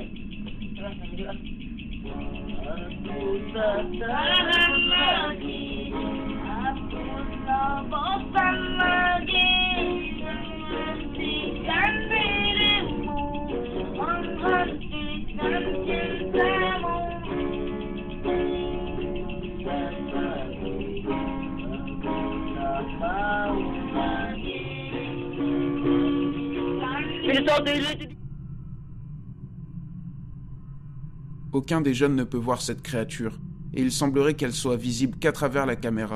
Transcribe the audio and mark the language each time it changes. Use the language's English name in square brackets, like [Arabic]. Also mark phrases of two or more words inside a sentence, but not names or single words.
[Indonesian] Terus nanti bosan lagi menghentikan dirimu, menghentikan cintamu. [French] Aucun des jeunes ne peut voir cette créature, et il semblerait qu'elle soit visible qu'à travers la caméra.